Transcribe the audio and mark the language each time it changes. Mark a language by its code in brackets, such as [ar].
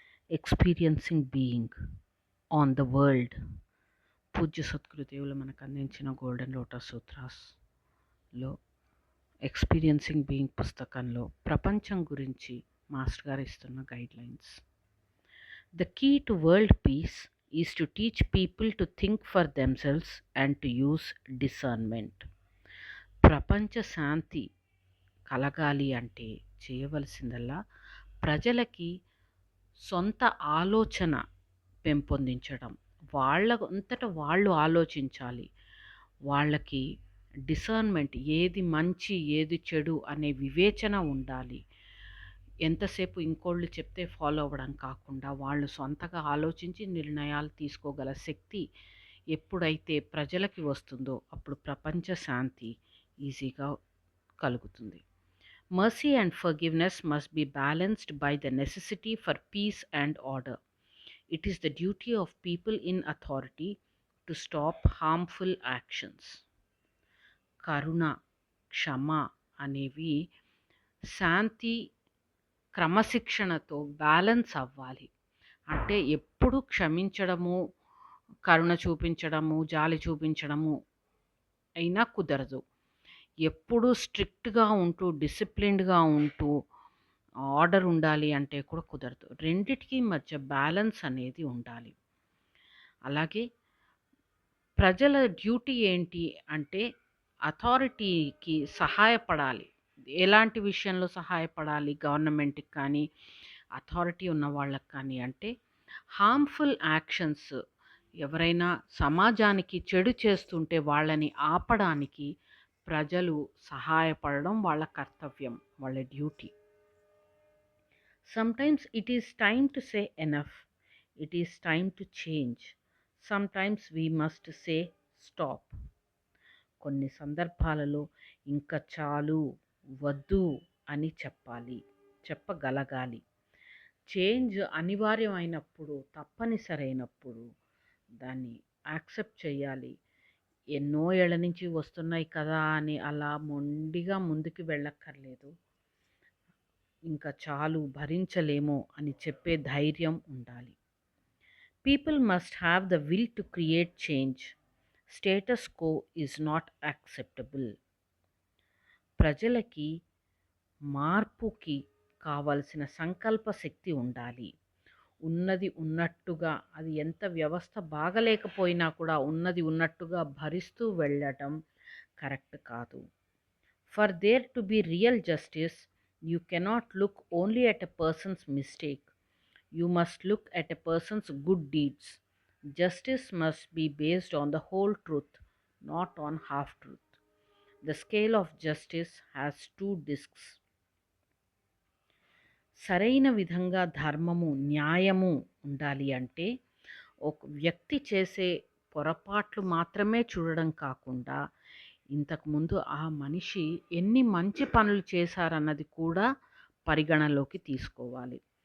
[en] Experiencing being on the world. [te] పూజ్య సద్గురుదేవులు మనకు అందించిన గోల్డెన్ లోటస్ సూత్రాస్లో ఎక్స్పీరియన్సింగ్ బీయింగ్ పుస్తకంలో ప్రపంచం గురించి మాస్టర్ గారు ఇస్తున్న guidelines. [en] The key to world peace is to teach people to think for themselves and to use discernment. [te] ప్రపంచ శాంతి కలగాలి అంటే చేయవలసిందల్లా ప్రజలకి సొంత ఆలోచన పెంపొందించడం, వాళ్ళంతట వాళ్ళు ఆలోచించాలి. వాళ్ళకి డిసర్న్మెంట్, ఏది మంచి ఏది చెడు అనే వివేచన ఉండాలి. ఎంతసేపు ఇంకోళ్ళు చెప్తే ఫాలో అవ్వడం కాకుండా వాళ్ళు సొంతగా ఆలోచించి నిర్ణయాలు తీసుకోగల శక్తి ఎప్పుడైతే ప్రజలకి వస్తుందో అప్పుడు ప్రపంచ శాంతి ఈజీగా కలుగుతుంది. [en] Mercy and forgiveness must be balanced by the necessity for peace and order. It is the duty of people in authority to stop harmful actions. [te] కరుణ, క్షమ అనేవి శాంతి క్రమశిక్షణతో బ్యాలెన్స్ అవ్వాలి. అంటే ఎప్పుడు క్షమించడము, కరుణ చూపించడము, జాలి చూపించడము అయినా కుదరదు. ఎప్పుడు స్ట్రిక్ట్గా ఉంటూ డిసిప్లిన్డ్గా ఉంటూ ఆర్డర్ ఉండాలి అంటే కూడా కుదరదు. రెండిటికి మధ్య బ్యాలెన్స్ అనేది ఉండాలి. అలాగే ప్రజల డ్యూటీ ఏంటి అంటే అథారిటీకి సహాయపడాలి. ఎలాంటి విషయంలో సహాయపడాలి? గవర్నమెంట్కి కానీ అథారిటీ ఉన్న వాళ్ళకి కానీ అంటే హార్మ్ఫుల్ యాక్షన్స్, ఎవరైనా సమాజానికి చెడు చేస్తుంటే వాళ్ళని ఆపడానికి ప్రజలు సహాయపడడం వాళ్ళ కర్తవ్యం, వాళ్ళ duty. [en] Sometimes it is time to say enough. It is time to change. Sometimes we must say stop. [te] కొన్ని సందర్భాలలో ఇంకా చాలు, వద్దు అని చెప్పగలగాలి. చేంజ్ అనివార్యమైనప్పుడు, తప్పనిసరైనప్పుడు దాన్ని యాక్సెప్ట్ చేయాలి. ఎన్నో ఏళ్ల నుంచి వస్తున్నాయి కదా అని అలా మొండిగా ముందుకు వెళ్ళక్కర్లేదు. ఇంకా చాలు, భరించలేమో అని చెప్పే ధైర్యం ఉండాలి. [en] People must have the will to create change. Status quo is not acceptable. [te] ప్రజలకి మార్పుకి కావలసిన సంకల్ప శక్తి ఉండాలి. ఉన్నది ఉన్నట్టుగా, అది ఎంత వ్యవస్థ బాగలేకపోయినా కూడా ఉన్నది ఉన్నట్టుగా భరిస్తూ వెళ్ళటం కరెక్ట్ కాదు. [en] For there to be real justice, you cannot look only at a person's mistake. You must look at a person's good deeds. Justice must be based on the whole truth, not on half truth. The scale of justice has two discs. [te] సరైన విధంగా ధర్మము, న్యాయము ఉండాలి అంటే ఒక వ్యక్తి చేసే పొరపాట్లు మాత్రమే చూడడం కాకుండా ఇంతకుముందు ఆ మనిషి ఎన్ని మంచి పనులు చేశారన్నది కూడా పరిగణలోకి తీసుకోవాలి.